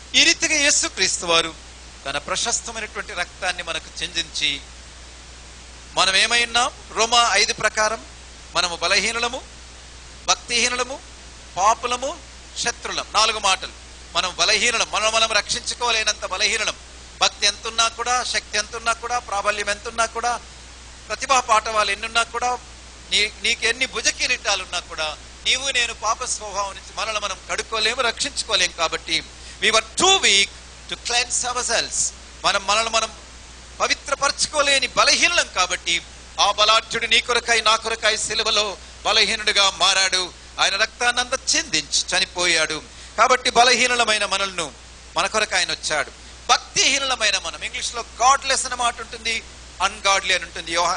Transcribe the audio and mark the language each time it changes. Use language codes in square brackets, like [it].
[te] ఈ రీతిగా యేసుక్రీస్తు వారు తన ప్రశస్తమైనటువంటి రక్తాన్ని మనకు చిందించి, మనం ఏమైనా రోమా 5 ప్రకారం మనము బలహీనులము, భక్తిహీనులము, పాపులము, శత్రులం. 4 మాటలు. మనం బలహీనులం, మనం రక్షించుకోలేనంత బలహీనులం. భక్తి ఎంతున్నా కూడా, శక్తి ఎంతున్నా కూడా, ప్రాబల్యం ఎంతున్నా కూడా, ప్రతిభా పాఠవాలు ఎన్నున్నా కూడా, నీకు ఎన్ని భుజ కిరీటాలున్నా కూడా, నీవు నేను పాప స్వభావం నుంచి మనల్ని మనం కడుక్కోలేము, రక్షించుకోలేము. [en] కాబట్టి we were too weak to cleanse ourselves. [te] మనల్ని మనం పవిత్రపరచుకోలేని బలహీనులం. కాబట్టి ఆ బలాఢ్యుడు నీ కొరకై, నా కొరకై సిలువలో బలహీనుడిగా మారాడు. ఆయన రక్తాన్నంతా చిందించి చనిపోయాడు. కాబట్టి బలహీనులమైన మనల్ని మన కొరకు ఆయన వచ్చాడు. భక్తిహీనులమైన మనం, ఇంగ్లీష్ లో గాడ్లెస్ అనే మాట ఉంటుంది, అన్గాడ్లీ అని ఉంటుంది.